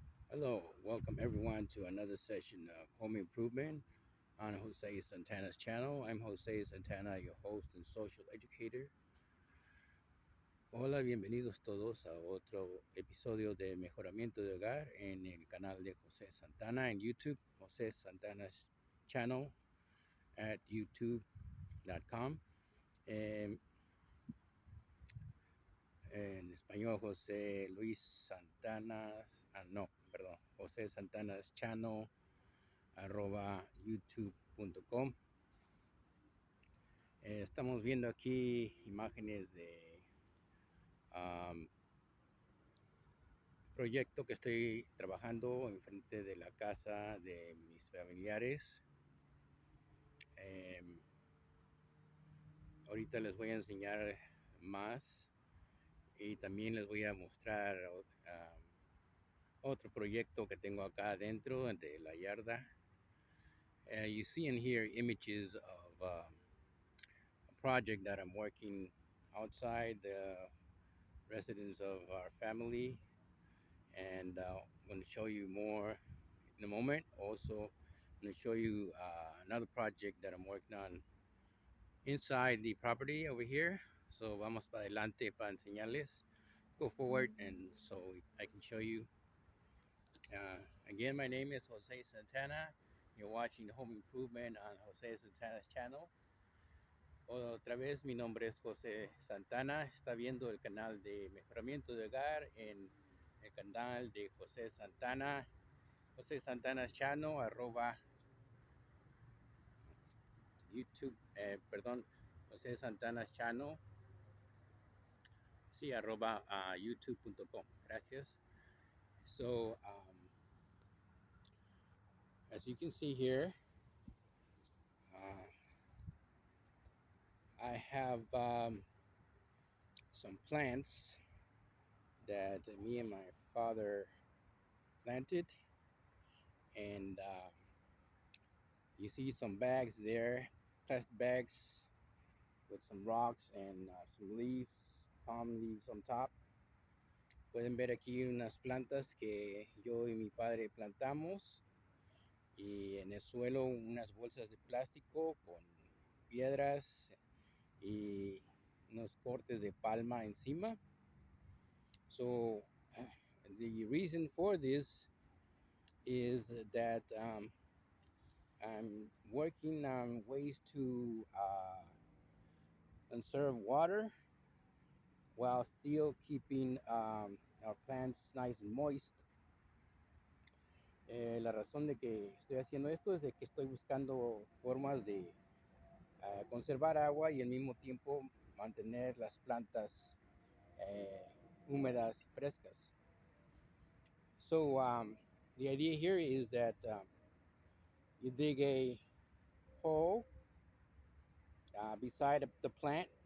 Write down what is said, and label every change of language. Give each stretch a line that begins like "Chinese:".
English: Hello, welcome everyone to another session of Home Improvement on Jose Santana's channel. I'm Jose Santana, your host and social educator.
Spanish: Hola, bienvenidos todos a otro episodio de Mejoramiento de Hogar en el canal de Jose Santana en YouTube, Jose Santana's channel at youtube.com. En español, José Luis Santana, no, perdón, José Santana's channel @youtube.com. Estamos viendo aquí imágenes de proyecto que estoy trabajando enfrente de la casa de mis familiares. Ahorita les voy a enseñar más y también les voy a mostrar otro proyecto que tengo acá adentro de la yarda.
English: You see in here images of a project that I'm working outside the residence of our family, and I'm going to show you more in a moment. Also, I'm going to show you another project that I'm working on inside the property over here.
Spanish: So vamos para adelante para enseñarles.
English: Go forward and so I can show you. Again, my name is Jose Santana. You're watching Home Improvement on Jose Santana's channel.
Spanish: Otra vez, mi nombre es José Santana. Está viendo el canal de Mejoramiento de Hogar en el canal de José Santana. José Santana's channel, YouTube, perdón, José Santana's channel, sí, youtube.com. Gracias.
English: So, as you can see here, I have some plants that me and my father planted, and you see some bags there, plastic bags with some rocks and some leaves, palm leaves on top.
Spanish: Pueden ver aquí unas plantas que yo y mi padre plantamos, y en el suelo unas bolsas de plástico con piedras y unos cortes de palma encima.
English: So the reason for this is that I'm working on ways to conserve water while still keeping our plants nice and moist.
Spanish: La razón de que estoy haciendo esto es de que estoy buscando formas de conservar agua y al mismo tiempo mantener las plantas húmedas y frescas.
English: So the idea here is that you dig a hole beside the plant.